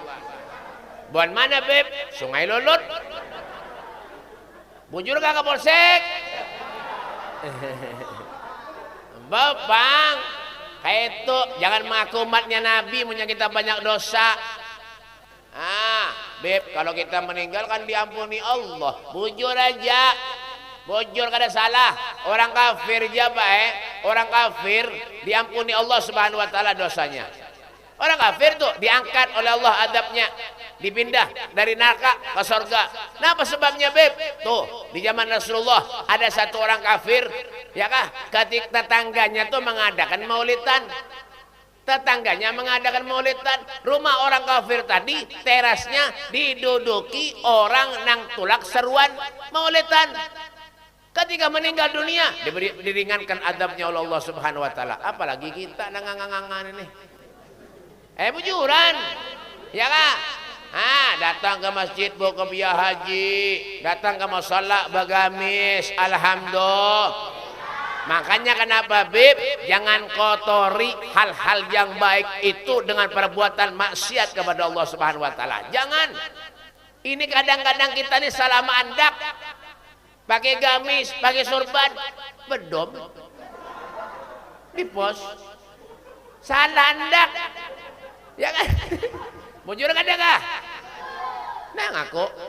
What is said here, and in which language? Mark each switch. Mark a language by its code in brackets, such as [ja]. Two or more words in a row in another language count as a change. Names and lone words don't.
[id] Buat mana beb? Sungai Lulut. Bujur kak ke polsek? Bang, kayak itu jangan mengaku umatnya Nabi punya kita banyak dosa. Beb, kalau kita meninggal kan diampuni Allah. [bjn] Bujur aja. Bujur kada salah. [id] Orang kafir aja orang kafir diampuni [ar] Allah Subhanahu wa taala [id] dosanya. Orang kafir tuh diangkat oleh Allah adabnya, dipindah dari neraka ke surga. Nah, apa sebabnya beb? Tuh di zaman Rasulullah ada satu orang kafir, ya kah? Ketika tetangganya tuh mengadakan maulidan. Tetangganya mengadakan maulidan. Rumah orang kafir tadi terasnya diduduki orang nang tulak seruan maulidan. Ketika meninggal dunia diringankan adabnya oleh [ar] Allah Subhanahu wa taala. [id] Apalagi kita ngangangan ini. [bjn] Bujuran. Ya kak? [id] Datang ke masjid bawa kopiah haji, datang ke musala bagamis, alhamdulillah. Makanya kenapa beb, jangan kotori hal-hal yang baik itu dengan perbuatan maksiat kepada [ar] Allah Subhanahu wa taala. [id] Jangan. Ini kadang-kadang kita nih salah mandak. Pakai gamis, pakai sorban, bedom di pos. Salah andak. Ya kan? [bjn] Bujur kada kah? Nah ngaku.